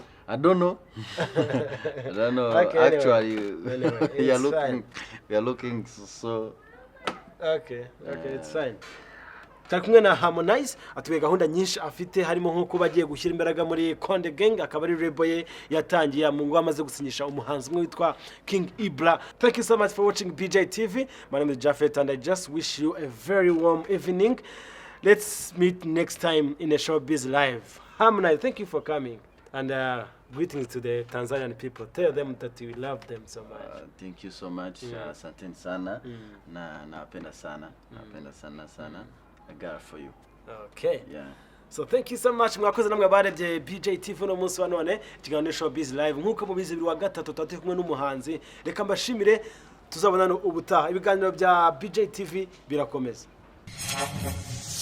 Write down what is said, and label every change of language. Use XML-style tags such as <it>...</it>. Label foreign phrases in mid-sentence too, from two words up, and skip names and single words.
<en>I don't know. I don't know. Okay, Actually, anyway, we are looking so. Okay, it's fine.</en> <rw>Tari kumwe na Harmonize atuye gahunda nyinshi afite harimo nko kuba agiye gushyira imbaraga muri Konde Gang akaba ari label ye yatangiye mu ngo amaze gusinyisha umuhanzi umwe witwa King Ibra.</rw> <en>Thank you so much for watching BJ TV. My name is Jafet and I just wish you a very warm evening. Let's meet next time in a showbiz live. Harmonize, thank you for coming and greetings to the Tanzanian people. Tell them that we love them so much. Thank you so much.</en> <sw>Asante sana. Napenda sana. Napenda sana.</sw> <en>I got it for you. Okay. Yeah. So thank you so much.</en> <rw>Mwakoze namwe barebye BJ TV no munsi wa none ikiganiro showbiz live nkuko mubizi biri wa gatatu tatu kumwe n'umuhanzi. Reka mbashimire tuzabonana ubutaha. Ibiganiro bya BJ TV birakomeza.</rw>